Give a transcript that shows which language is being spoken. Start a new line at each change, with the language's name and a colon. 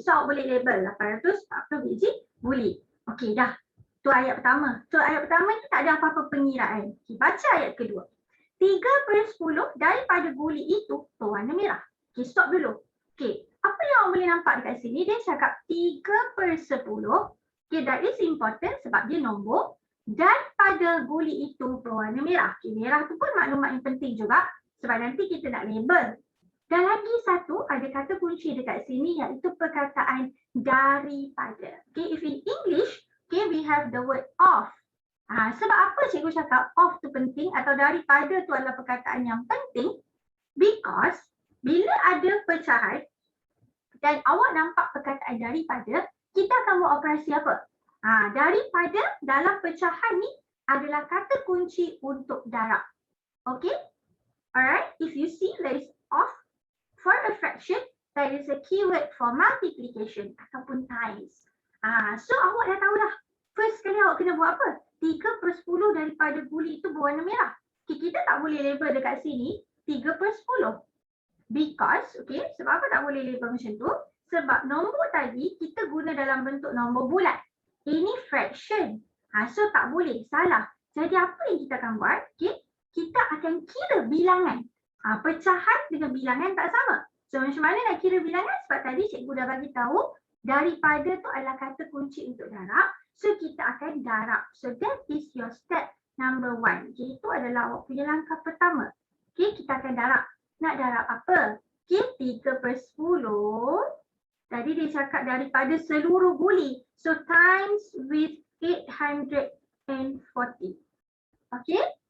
Malay: So, awak boleh label 840 biji guli. Okay, dah. Tu ayat pertama. So, ayat pertama ni tak ada apa-apa pengiraan. Okay, baca ayat kedua. 3/10 daripada guli itu berwarna merah. Okay, stop dulu. Okay, apa yang awak boleh nampak dekat sini? Dia cakap 3/10.
English: Okay, that is important
Malay: sebab dia nombor. Daripada guli itu berwarna merah. Okay, merah tu pun maklumat yang penting juga sebab nanti kita nak label. Dan lagi satu, ada kata kunci dekat sini iaitu perkataan daripada.
English: Okay, if in English, okay, we have the word of.
Malay: Sebab apa cikgu cakap of tu penting atau daripada tu adalah perkataan yang penting? Because bila ada pecahan dan awak nampak perkataan daripada, kita akan buat operasi apa? Daripada dalam pecahan ni adalah kata kunci untuk darab. Okay?
English: Alright, if you see there is of for a fraction, there is a keyword for multiplication ataupun times.
Malay: So awak dah tahu dah. First kali awak kena buat apa? 3/10 daripada guli itu berwarna merah. Okay, kita tak boleh label dekat sini 3/10. Because, okay, sebab apa tak boleh label macam tu? Sebab nombor tadi kita guna dalam bentuk nombor bulat. Ini fraction. So tak boleh, salah. Jadi apa yang kita akan buat? Okay, kita akan kira bilangan. Pecahan dengan bilangan tak sama. So macam mana nak kira bilangan? Sebab tadi cikgu dah bagi tahu daripada tu adalah kata kunci untuk darab. So kita akan darab.
English: So that is your step number 1.
Malay: Okay, itu adalah awak punya langkah pertama. Okay, kita akan darab. Nak darab apa? Okay, 3/10. Tadi dia cakap daripada seluruh guli. So
English: times with 840.
Malay: Okay.